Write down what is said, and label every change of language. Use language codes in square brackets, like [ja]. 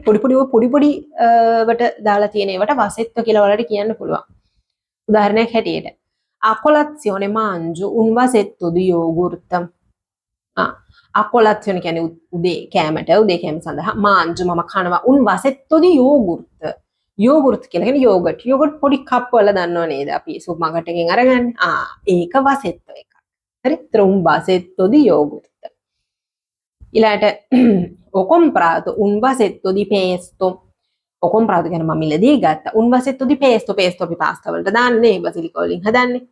[si] පොඩි වට දාලා තියෙන ඒවට vasetto කියලා වලට කියන්න පුළුවන්. උදාහරණයක් හැටියට [it] a colazione mangio un vasetto di yogurt. a colazione [si] කියන්නේ උදේ කෑමට උදේ කෑම සඳහා [it] mangio [si] මම කනවා [it] un vasetto di yogurt. [si] yogurt කියලා කියන්නේ yogurt. yogurt පොඩි කප් වල දන්නව නේද? අපි සුපර් මාකට් එකෙන් අරගන්නේ. ඒක vasetto එකක්. හරි? ඒතර [it] un vasetto di yogurt. [si] ඊළඟට [it] ho comprato un vasetto di pesto. ho comprato [si] කියන්නේ මම මිලදී ගත්තා. [it] un vasetto di pesto. [si] pesto අපි පාස්තා වලට දාන්නේ බසිලිකා වලින් හදන්නේ.